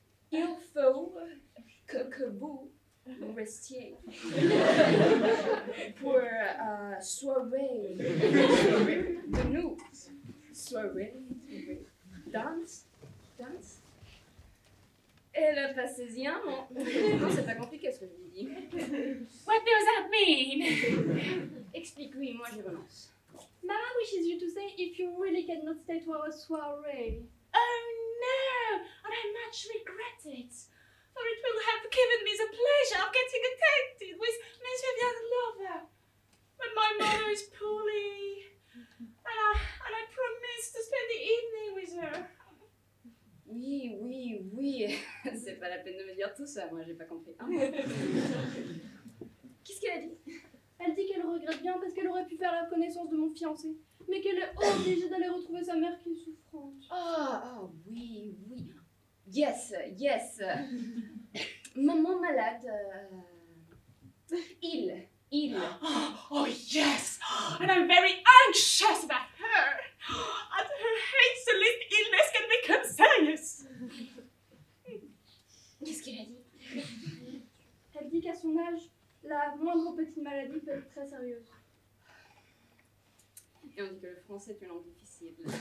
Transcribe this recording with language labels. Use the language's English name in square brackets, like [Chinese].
[French] Il faut que vous restiez pour soirée de nous. Soirée, danse. Et le passésien, non, c'est pas compliqué ce que je vous dis. [English] What does that mean? [French] Explique-lui, moi je relance. [English] Mama wishes you to say if you really cannot stay to our soirée. Oh no, and I much regret it, for it will have given me the pleasure of getting acquainted with Miss Vivian's lover. But my mother is poorly, and I promised to spend the evening with her. [French] Oui, c'est pas la peine de me dire tout ça, moi j'ai pas compris. Hein. Qu'est-ce qu'elle a dit? Elle dit qu'elle regrette bien parce qu'elle aurait pu faire la connaissance de mon fiancé, mais qu'elle est obligée d'aller retrouver sa mère qui est souffrante. Oui. [English] Yes. [French] Maman malade. Il. [English] Oh yes, and I'm very anxious about her. And her hates the least illness can become serious. [French] Qu'est-ce qu'elle a dit? Elle dit qu'à son âge, la moindre petite maladie peut être très sérieuse. Et on dit que le français est une langue difficile.